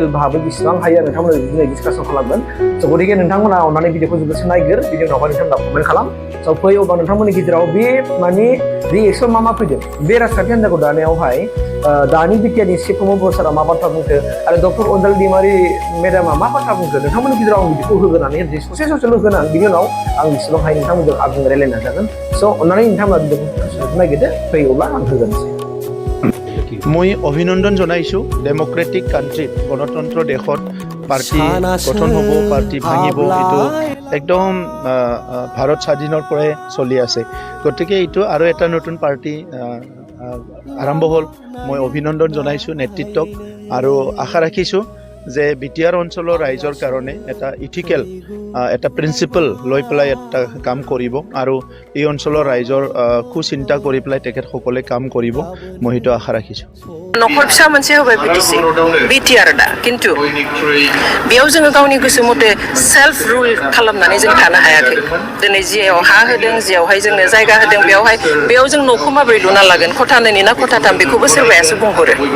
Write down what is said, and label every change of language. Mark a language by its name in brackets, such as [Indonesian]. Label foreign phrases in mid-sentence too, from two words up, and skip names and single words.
[Bodo] भाबै बेसेबां हायो नोंथांमोननो दिनै डिसकासन खालामगोन स' गतिके नोंथांमोना अननानै भिडिअखौ जोबोद नायगोर बिनि उनावहाय नोंथांमोना कमेन्ट खालाम स' फै अब्ला नोंथांमोननि गेजेराव बे माने रिएक्सन मा फैदों बे राजखान्थि हान्जाखौ दानायावहाय दानि बिटिआरनि चिफ बर' सारा मा बाथ्रा बुंखो आरो डक्टर अनजालि दैमारि मेडामा मा बाथ्रा बुंखो नोंथांमोननि गेजेराव आं बिदिखौ होगोनानै ससे होगोन आं बिनि उनाव आं बेसेबां हायो नोंथांमोनजों आबुं रायलायनो नाजागोन स' अननानै नोंथांमोना भिडिअखौ नायगिरदो फै अब्ला आं होगोनसै [Assamese] মই অভিনন্দন জনাইছো [English] democratic country [Assamese] গণতন্ত্ৰ দেশত পাৰ্টি গঠন হ'ব পাৰ্টি ভাঙিব এইটো একদম ভাৰত স্বাধীনৰ পৰাই চলি আছে গতিকে এইটো আৰু এটা নতুন পাৰ্টি আৰম্ভ হ'ল মই অভিনন্দন জনাইছো নেতৃত্বক আৰু আশা ৰাখিছো যে বিটিআৰ অঞ্চলৰ ৰাইজৰ কাৰণে এটা ইথিকেল এটা প্ৰিন্সিপল লৈ পেলাই এটা কাম কৰিব আৰু এই অঞ্চলৰ ৰাইজৰ চিন্তা কৰি পেলাই তেখেতসকলে কাম কৰিব মই সেইটো আশা ৰাখিছো [Bodo] न'खर फिसा मोनसे होबाय बिटिआर दा किन्तु बेयाव जोङो गावनि गोसो मथे [English] self rule [Bodo] खालामनानै जों थानो हायाखै दिनै जियाव हा होदों जियावहाय जोंनो जायगा होदों बेयाव जों न'खौ माबोरै लुना लागोन खथा 2 ना खथा 3 बेखौबो सोरबायासो बुंहरो